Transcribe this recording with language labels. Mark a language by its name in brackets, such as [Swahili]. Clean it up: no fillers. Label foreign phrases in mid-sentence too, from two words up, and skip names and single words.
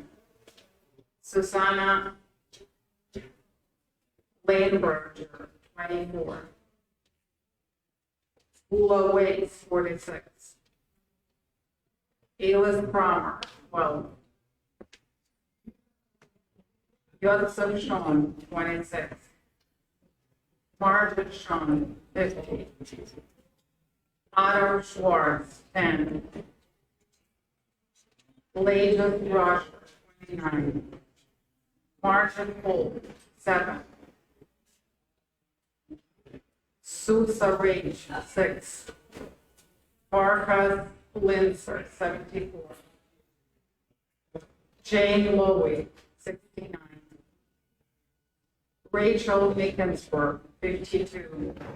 [English] Susanna Landberger, 24. Ula Waits, 46. Elis Cromer, 12. Joseph Sean, 26. Margaret Sean, 50. Otto Schwartz, 10. Leja Roger, 29. Martin Holt, 7. Sousa Rage, 6. Farkas Linzer, 74. Jane Lowy, 69. Rachel Mickensburg, 52.